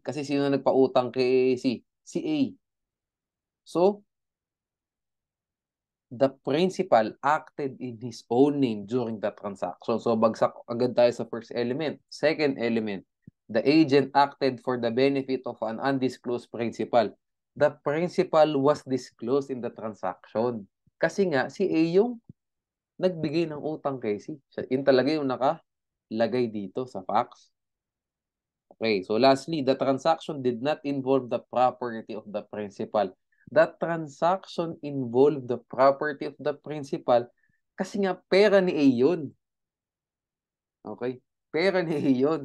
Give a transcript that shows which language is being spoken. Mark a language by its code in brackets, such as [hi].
[tl] Kasi sino nagpautang kay si A. [en] So, the principal acted in his own name during the transaction. [tl] So, bagsak agad tayo sa [en] first element. Second element, the agent acted for the benefit of an undisclosed principal. The principal was disclosed in the transaction. [tl] Kasi nga, si A yung nagbigay ng utang kay C. Yun talaga yung nakalagay dito sa facts. [en] Okay, so lastly, the transaction did not involve the property of the principal. That transaction involved the property of the principal [tl] kasi nga pera ni A yun. Okay? Pera ni A yun.